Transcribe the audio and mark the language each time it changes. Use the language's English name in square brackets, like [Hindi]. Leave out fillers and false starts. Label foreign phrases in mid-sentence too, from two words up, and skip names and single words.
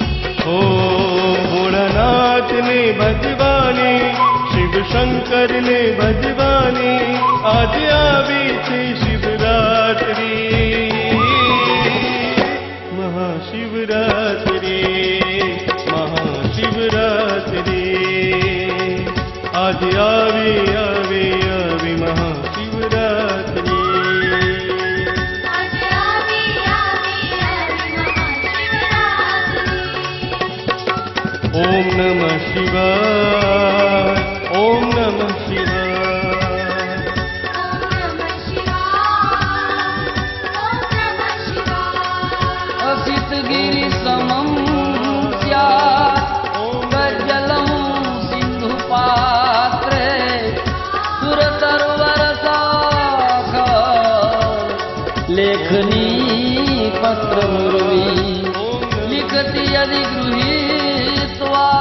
[Gujarati] ભોલાનાથ ને ભજવાની, શિવ શંકર ને ભજવાની, આજ આવી છે શિવરાત્રિ, મહાશિવરાત્રિ, મહાશિવરાત્રિ। આજ આવી આવી આવી મહાશિવરાત્રિ। આજ આવે આવે આવે મહાશિવરાત્રિ। [Sanskrit] ओम नमः शिवाय, ओम नमः शिवाय। ओम नमः शिवाय, ओम नमः शिवाय। असित गिरि समं स्यात् गज्जलं सिन्धु पात्रे, सुरसरोवर शाखा लेखनी पत्र मुरली, लिखति यदि गृहीतो